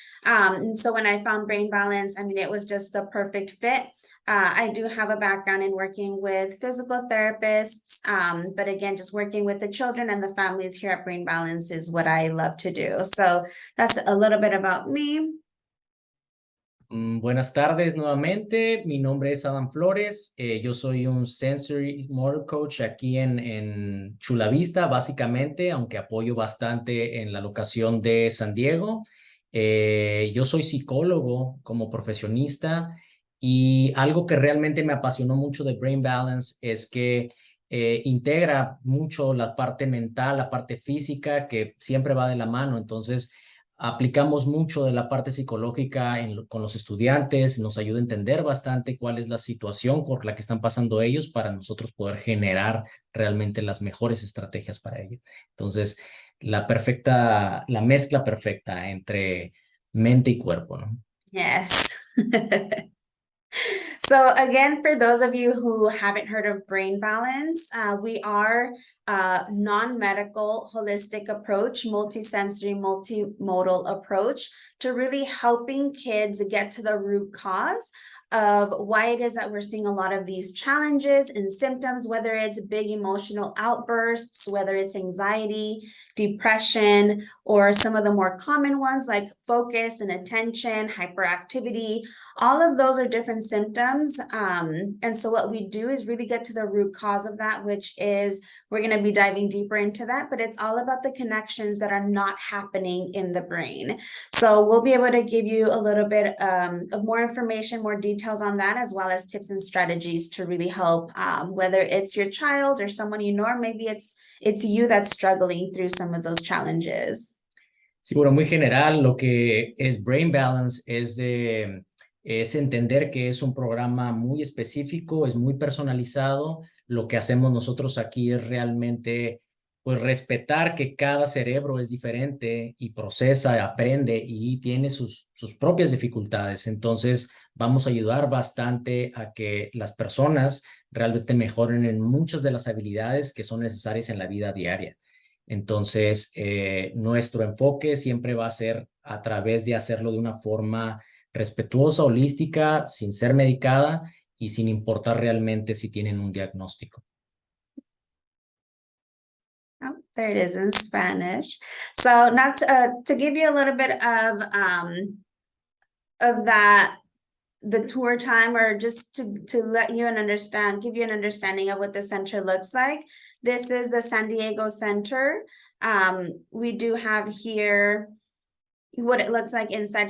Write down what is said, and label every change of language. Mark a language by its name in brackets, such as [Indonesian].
[English] And so when I found Brain Balance, I mean, it was just the perfect fit. I do have a background in working with physical therapists, but again, just working with the children and the families here at Brain Balance is what I love to do. So that's a little bit about me. [Spanish] Buenas tardes nuevamente, mi nombre es Adam Flores, yo soy un Sensory Motor Coach aquí en Chula Vista, básicamente, aunque apoyo bastante en la locación de San Diego. Yo soy psicólogo como profesionista y algo que realmente me apasionó mucho de Brain Balance es que integra mucho la parte mental, la parte física, que siempre va de la mano. Entonces, aplicamos mucho de la parte psicológica con los estudiantes, nos ayuda a entender bastante cuál es la situación por la que están pasando ellos para nosotros poder generar realmente las mejores estrategias para ellos. Entonces, la mezcla perfecta entre mente y cuerpo, ¿no? [English] Yes. So again, for those of you who haven't heard of Brain Balance, we are a non-medical holistic approach, multisensory, multimodal approach to really helping kids get to the root cause of why it is that we're seeing a lot of these challenges and symptoms, whether it's big emotional outbursts, whether it's anxiety, depression, or some of the more common ones like focus and attention, hyperactivity. All of those are different symptoms. And so what we do is really get to the root cause of that, which is we're going to be diving deeper into that, but it's all about the connections that are not happening in the brain. So we'll be able to give you a little bit of more information, more details on that, as well as tips and strategies to really help, whether it's your child or someone you know, or maybe it's you that's struggling through some of those challenges. [Spanish] Sí, bueno, muy general, lo que es Brain Balance es entender que es un programa muy específico, es muy personalizado. Lo que hacemos nosotros aquí es realmente pues respetar que cada cerebro es diferente y procesa, aprende y tiene sus propias dificultades. Entonces vamos a ayudar bastante a que las personas realmente mejoren en muchas de las habilidades que son necesarias en la vida diaria. Entonces, nuestro enfoque siempre va a ser a través de hacerlo de una forma respetuosa, holística, sin ser medicada y sin importar realmente si tienen un diagnóstico. [English] Oh, there it is in Spanish. So now to give you a little bit of that, the tour time, or just to let you give you an understanding of what the center looks like. This is the San Diego Center. We do have here what it looks like inside.